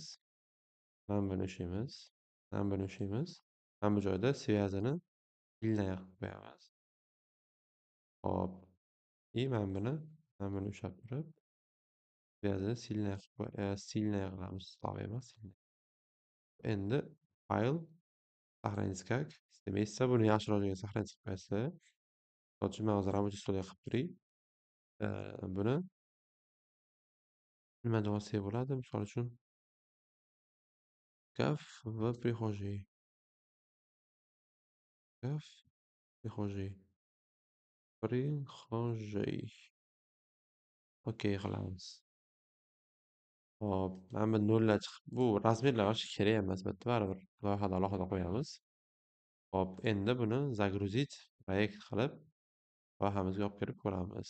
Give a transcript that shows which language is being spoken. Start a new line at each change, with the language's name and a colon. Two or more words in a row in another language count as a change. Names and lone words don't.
Uzbek: Mana buni ushlaymiz. Mana bu joyda
Russian: связаны sильная
Uzbek: qilib qo'yamiz. Hop, mana buni ushlab turib,
Russian: связаны sильная
Uzbek: qilamiz. Slab emas, sильная. Endi fayl
Russian: сохранить как
Uzbek: istamasa buni yaxshiroq joyga сохранить qilib qo'yasiz. Misol uchun men hozir
Russian: рабочий stolga
Uzbek: qilib turay. Buni nima deb olsak bo'ladi? Misol uchun
Russian: шкаф в прихожей. Шкаф в прихожей.
Uzbek: OK qilamiz. Hop, mana bu nollar chiqib, bu razmerlar ochib kerak emas, bitta baribir loyihada alohida qo'yamiz. Hop, endi buni
Russian: загрузить proyekt
Uzbek: qilib, loyihamizga olib kirib ko'ramiz.